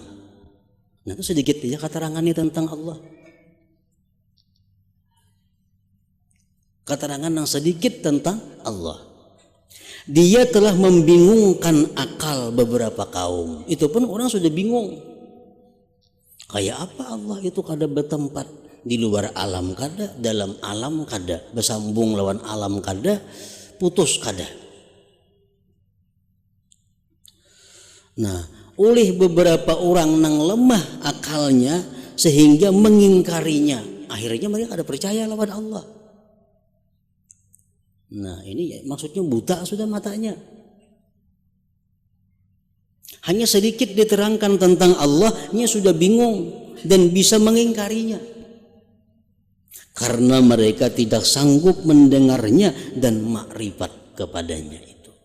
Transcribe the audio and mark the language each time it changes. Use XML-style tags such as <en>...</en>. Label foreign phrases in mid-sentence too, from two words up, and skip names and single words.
<id>Nah, itu sedikit aja keterangannya tentang Allah. Keterangan yang sedikit tentang Allah. Dia telah membingungkan akal beberapa kaum. Itu pun orang sudah bingung.</id> <bjn>Kayak apa Allah itu kada bertempat di luar alam kada, dalam alam kada, bersambung lawan alam kada, putus kada.</bjn> <id>Nah, oleh beberapa orang yang lemah akalnya sehingga mengingkarinya, akhirnya mereka</id> <bjn>kada percaya lawan</bjn> <id>Allah. Nah, ini maksudnya buta sudah matanya. Hanya sedikit diterangkan tentang Allah, dia sudah bingung dan bisa mengingkarinya. Karena mereka tidak sanggup mendengarnya dan makrifat kepadanya itu.</id>